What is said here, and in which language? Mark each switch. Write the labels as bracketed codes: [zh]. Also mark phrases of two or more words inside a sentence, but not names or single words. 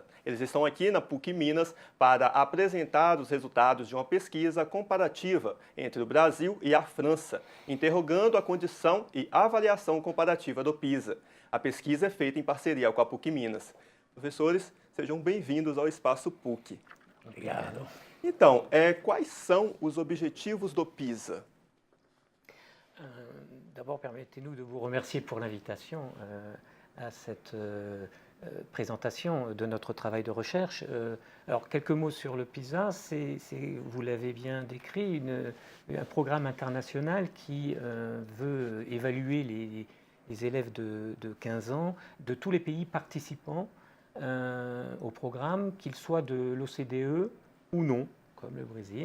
[pt] Eles estão aqui na PUC Minas para apresentar os resultados de uma pesquisa comparativa entre o Brasil e a França, interrogando a condição e avaliação comparativa do PISA. A pesquisa é feita em parceria com a PUC Minas. Professores, sejam bem-vindos ao Espaço PUC. Obrigado. Então, quais são os objetivos do PISA? [fr] D'abord, permettez-nous de vous remercier pour l'invitation à cette présentation de notre travail de recherche. Alors, quelques mots sur le PISA. Vous l'avez bien décrit, un programme international qui veut évaluer les élèves de 15 ans de tous les pays participants au programme, qu'ils soient de l'OCDE ou non, comme le Brésil.